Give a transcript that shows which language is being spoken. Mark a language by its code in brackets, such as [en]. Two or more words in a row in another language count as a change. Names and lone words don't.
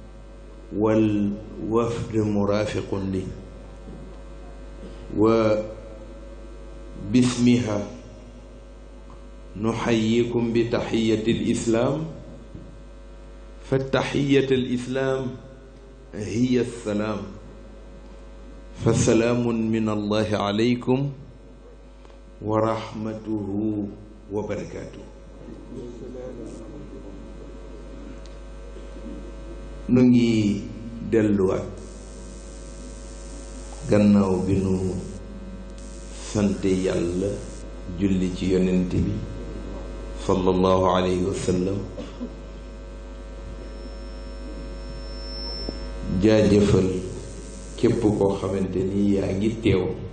[ar] والوفد مرافق لي، وباسمها نحييكم بتحية الإسلام، فالتحية الإسلام هي السلام، فسلام من الله عليكم ورحمته وبركاته. [wo] nu ngi delluwaat gannaaw bi nu sant yàlla julli ci yonent bi [ar] صلى الله عليه وسلم, [wo] jaajëfal képp koo xamante ni yaa ngi teew,